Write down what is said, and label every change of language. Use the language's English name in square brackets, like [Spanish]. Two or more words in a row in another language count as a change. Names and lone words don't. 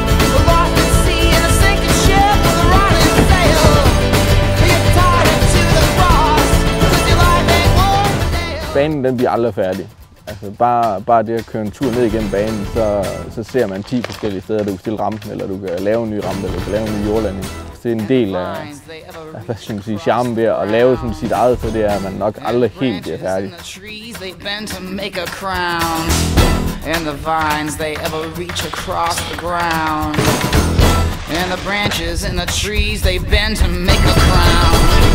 [Danish] Banen, den bliver aldrig færdig. Altså bare det at køre en tur ned igennem banen, så ser man 10 forskellige steder, du kan stille rampen, eller du kan lave en ny rampe, eller du kan lave en ny jordlanding. Det er en del af hvad skal man sige, charmen ved at lave sådan sit eget, så det er, at man nok aldrig helt bliver færdig. [English] And the vines, they ever reach across the ground. And the branches and the trees, they bend to make a crown.